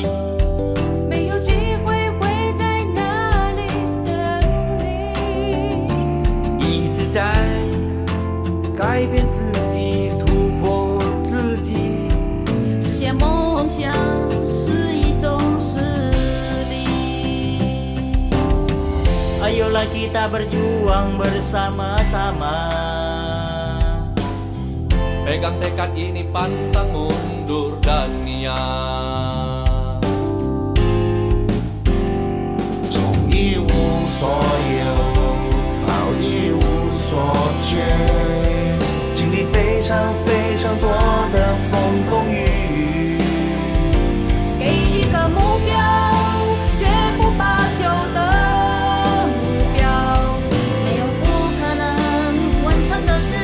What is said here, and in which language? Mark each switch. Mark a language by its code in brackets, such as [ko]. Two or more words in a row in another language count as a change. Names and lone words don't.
[zh] 没有机会会在哪里等你。一直在改变自己，突破自己，实现梦想是一种实力。 [id] Ayolah kita berjuang bersama-sama. Pegang tekad ini, pantang mundur dan niat. [zh] 从一无所有到一无所缺，经历非常多的风风雨雨。给一个目标，绝不罢休的目标，没有不可能完成的事，